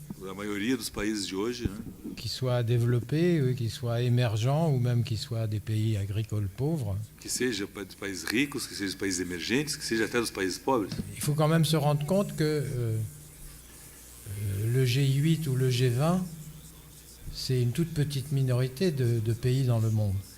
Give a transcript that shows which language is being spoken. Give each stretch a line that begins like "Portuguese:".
Portuguese: a maioria dos países de hoje, né,
French: qu'ils soient développés, qu'ils soient émergents ou même qu'ils soient des pays agricoles pauvres,
Portuguese: que seja dos países ricos, que seja dos países emergentes, que seja até dos países pobres,
French: il faut quand même se rendre compte que le G8 ou le G20, c'est une toute petite minorité de pays dans le monde.